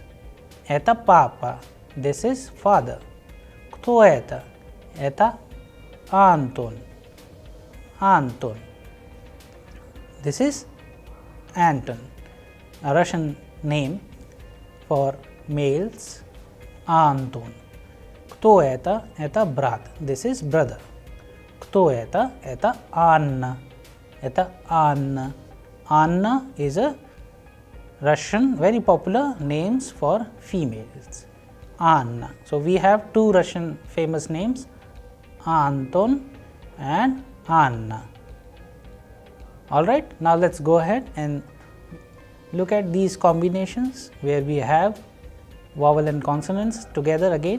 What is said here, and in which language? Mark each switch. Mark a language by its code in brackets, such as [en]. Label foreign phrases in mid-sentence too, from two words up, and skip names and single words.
[ru] Это папа, [en] this is father. [ru] Кто это, это Антон, Антон, [en] this is Anton, a Russian name for males, Anton. [ru] Кто это, это брат, [en] this is brother. [ru] Кто это, это Анна, это Анна. [en] Anna is a Russian very popular names for females, Anna. So, we have two Russian famous names, Anton and Anna. All right, now let us go ahead and look at these combinations where we have vowel and consonants together again.